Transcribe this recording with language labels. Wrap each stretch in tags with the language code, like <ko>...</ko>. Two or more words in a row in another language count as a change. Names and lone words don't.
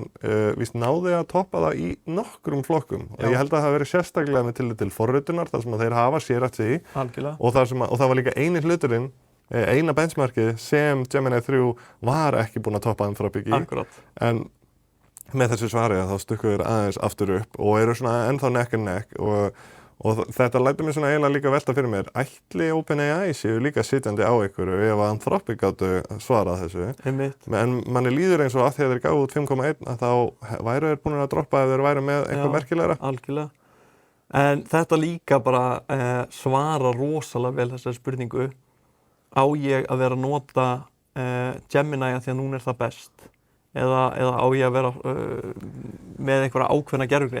<is>víst náði að toppa það í nokkrum flokkum og ég held að það hafi verið sérstaklega með tillit til forritunar þar sem að þeir hafa sérhæft sig í og það var líka eini hluturinn eina benchmarkið sem Gemini 3 var ekki búin að toppa Anthropic í en með þessu svari að þá stukku þeir aðeins aftur upp og eru svona ennþá</is> <en>neck and neck</en> <is>og þetta lætur mér svona eiginlega líka velta fyrir mér ætli OpenAI séu líka sitjandi á ykkur ef að Anthropic gátu svarað þessu en manni líður eins og að þegar þeir gáðu út 5.1 að þá væru þeir búin að droppa ef þeir væru með eitthvað merkilegra. Algjörlega en þetta líka bara svara rosalega vel þessari spurningu á ég að vera að nota Gemini að því að núna það best eða á ég að vera með einhverja ákveðna gervigreind.</is>